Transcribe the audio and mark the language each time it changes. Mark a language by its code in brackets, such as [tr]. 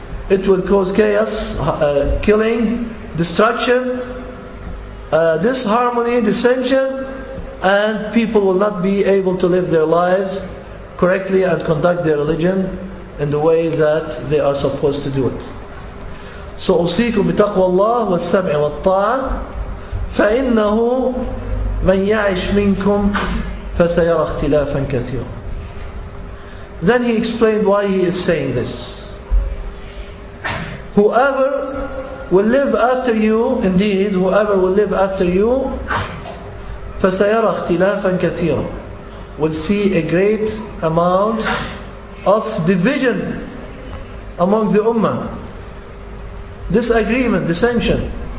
[en] It will cause chaos, killing, destruction, disharmony, dissension, and people will not be able to live their lives correctly and conduct their religion in the way that they are supposed to do it. [ar] So أوصيكم بتقوى الله والسمع والطاعة فإنه من يعش منكم فسيرى اختلافا كثيرا. [en] Then he explained why he is saying this. Whoever will live after you, indeed, whoever will live after you, [ar] فسيرى اختلافا كثيرا, [en] will see a great amount of division among the ummah, disagreement, dissension.